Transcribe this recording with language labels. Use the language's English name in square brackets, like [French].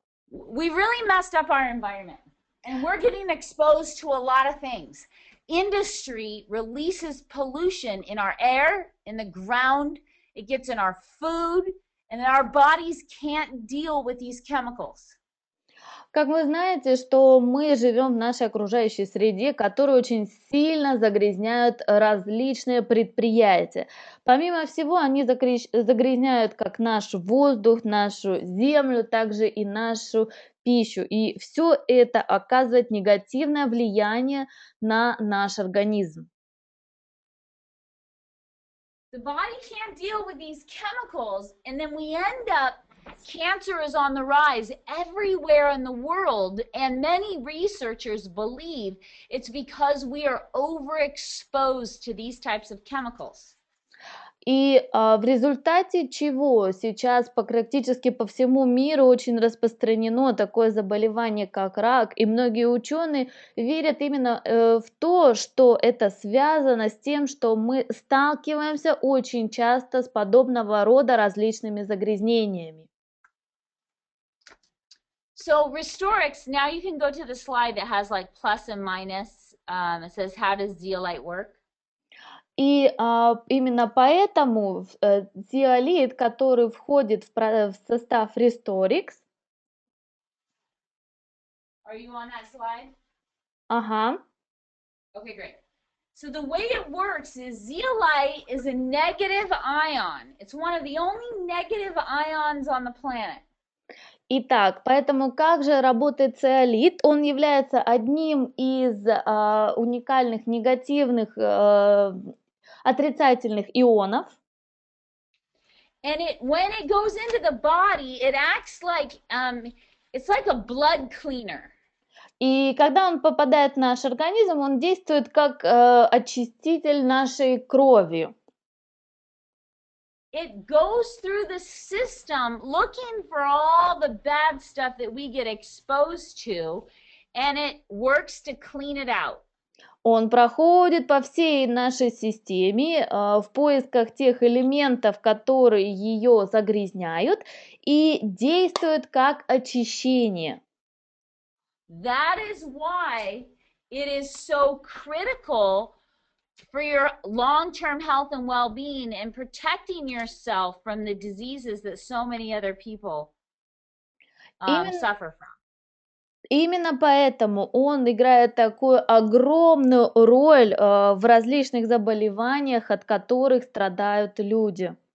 [English] We really messed up our environment, and we're getting exposed to a lot of things. Industry releases pollution in our air, in the ground, it gets in our food, and our bodies can't deal with these chemicals. [Russian] Как вы знаете, что мы живем в нашей окружающей среде, которую очень сильно загрязняют различные предприятия. Помимо всего, они загрязняют как наш воздух, нашу землю, также и нашу пищу. И все это оказывает негативное влияние на наш организм. [English] The body can't deal with these chemicals, and then we end up, cancer is on the rise everywhere in the world, and many researchers believe it's because we are overexposed to these types of chemicals. [Russian] И в результате чего сейчас практически по всему миру очень распространено такое заболевание, как рак, и многие ученые верят именно в то, что это связано с тем, что мы сталкиваемся очень часто с подобного рода различными загрязнениями. [English] So Restoriix, now you can go to the slide that has like plus and minus. It says, how does zeolite work? [Russian] И именно поэтому zeolite, который входит в состав Restoriix. [English] Are you on that slide? [Russian] Ага. [English] Okay, great. So the way it works is zeolite is a negative ion. It's one of the only negative ions on the planet. [Russian] Итак, поэтому как же работает циолит? Он является одним из уникальных негативных отрицательных ионов. [English] And when it goes into the body, it acts like it's like a blood cleaner. [Russian] И когда он попадает в наш организм, он действует как очиститель нашей крови. [English] It goes through the system looking for all the bad stuff that we get exposed to, and it works to clean it out. [Russian] Он проходит по всей нашей системе в поисках тех элементов, которые ее загрязняют, и действует как очищение. [English] That is why it is so critical for your long-term health and well-being and protecting yourself from the diseases that so many other people suffer from. [Russian] Именно поэтому он играет такую огромную роль в различных заболеваниях, от которых страдают люди.